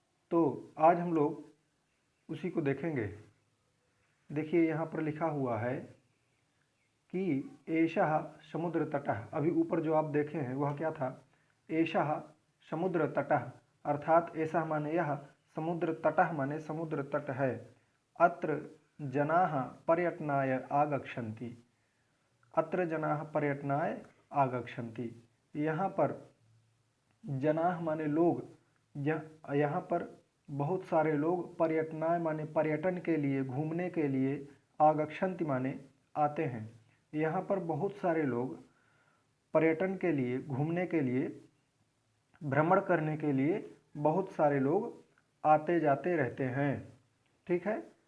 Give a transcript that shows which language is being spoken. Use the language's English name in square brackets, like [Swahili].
[Hindi] तो आज हम लोग उसी को देखेंगे। देखिए यहाँ पर लिखा हुआ है कि [Sanskrit] एषः समुद्र तटः। [Hindi] अभी ऊपर जो आप देखे हैं वह क्या था, [Sanskrit] एषः समुद्र तटः, [Hindi] अर्थात ऐसा माने यह, समुद्र तटः माने समुद्र तट है। [Sanskrit] अत्र जनाः पर्यटनाय आगच्छन्ति। अत्र जनाः पर्यटनाय आगच्छन्ति। [Hindi] यहाँ पर जनाः माने लोग, यहाँ पर बहुत सारे लोग, पर्यटनाय माने पर्यटन के लिए, घूमने के लिए, आगच्छन्ति माने आते हैं। यहाँ पर बहुत सारे लोग पर्यटन के लिए, घूमने के लिए, भ्रमण करने के लिए बहुत सारे लोग आते जाते रहते हैं। ठीक है।